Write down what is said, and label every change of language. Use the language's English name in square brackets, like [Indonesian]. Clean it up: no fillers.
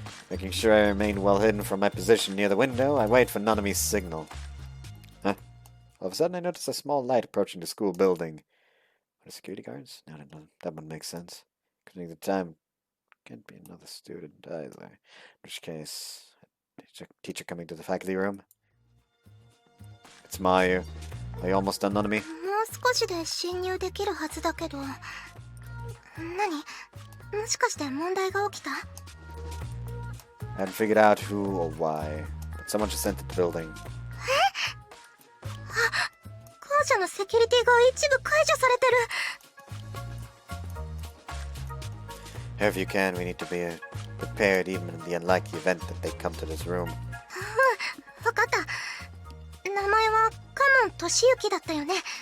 [English] Making sure I remain well hidden from my position near the window, I wait for Nanami's signal. Huh? All of a sudden I notice a small light approaching the school building. Are the security guards? No, that one makes sense. Considering the time, can't be another student either. In which case, teacher coming to the faculty room. It's Mayu. Are you almost done, Nanami? [Japanese] もう少しで侵入できるはずだけど。何？もしかして問題が起きた？ [English] I hadn't figured out who or why, but someone just entered the building. [Japanese] 校舎のセキュリティが一部解除されてる。 [English] However you can, we need to be prepared even in the unlikely event that they come to this room. [Japanese] わかった。名前はカモン俊之だったよね。